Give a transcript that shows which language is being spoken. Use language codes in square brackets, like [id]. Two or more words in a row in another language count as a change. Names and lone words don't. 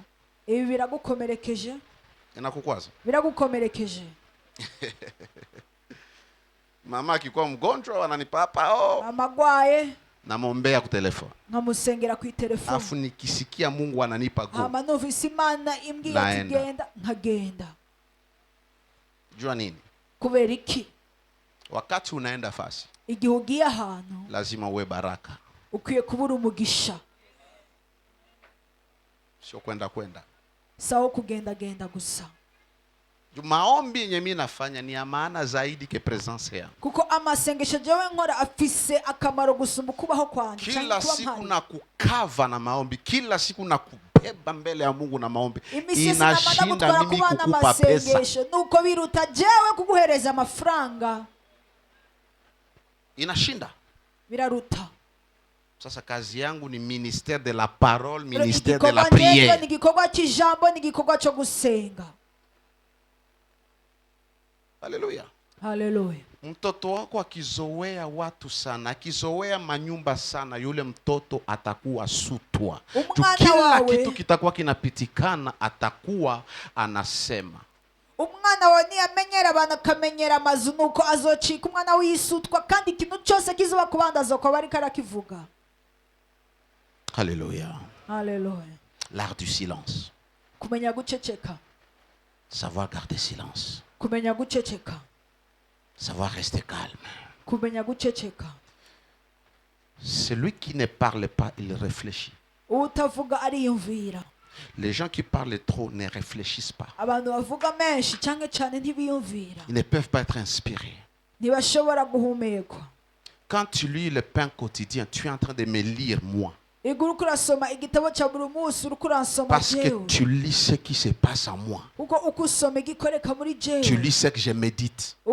[rn] Ibi biragukomerekeje? [sw] Inakukwaza? [rn] Biragukomerekeje? [sw] Mama akikuwa mgonjwa wananipa hapa [rn] Amagwaye [sw] namwombea kwa telefoni. [rn] nkamusengera ku telefone. [sw] Afu nikisikia Mungu ananipa nguvu. [rn] Hama numvise Imana imbwiye ati [sw] Naenda. [rn] genda nkagenda. [sw] Jua nini? [rn] Kubera iki? [sw] Wakati unaenda fasi, [rn] Igihe ugiye ahantu [sw] lazima uwe baraka. [rn] ukwiye kubura umugisha [sw] sio kwenda kwenda. [rn] sawa kugendagenda gusa. [sw] Maombi yenye mimi nafanya ni ya maana zaidi ke presence yangu. [rn] Kuko amasengesho jewe nkora afise akamaro gusumba kubaho kwanje. [sw] Kila siku na kukava na maombi, kila siku na kubeba mbele ya Mungu na maombi. Inashinda mimi kukupa pesa. [rn] Nuko biruta jewe kuguhereza amafaranga. [sw] Inashinda. [rn] Biraruta. [sw] Sasa kazi yangu ni [fr] ministère de la parole, ministère de la prière. [rn] Ni gikorwa cy'ijambo, ni gikorwa cyo gusenga. Haleluya. Haleluya. [sw] Mtoto wako akizoea watu sana, akizoea manyumba sana, yule mtoto atakuwa sutwa. Kila kitu kitakuwa kinapitikana, atakuwa anasema. [rn] Umwana wawe niyamenyera abantu akamenyera amazu nuko azocika umwana w'isutwa kandi ikintu cyose kizuba kubanda azokwa bari karakivuga. Haleluya. Haleluya. [fr] L'art du silence. [rn] Kumenya guceceka. [fr] Savoir garder silence. [rn] Kumenya guceceka. [fr] Savoir rester calme. [rn] Kumenya guceceka. [fr] Celui qui ne parle pas, il réfléchit. [rn] Utavuga ariyumvira. [fr] Les gens qui parlent trop ne réfléchissent pas. [rn] Abantu bavuga menshi cyane cyane ntibiyumvira. [fr] Ils ne peuvent pas être inspirés. [rn] Ntibashobora guhumekwa. [fr] Quand tu lis le pain quotidien, tu es en train de me lire moi. Parce que tu lis ce qui se passe en moi. Tu lis ce que je médite.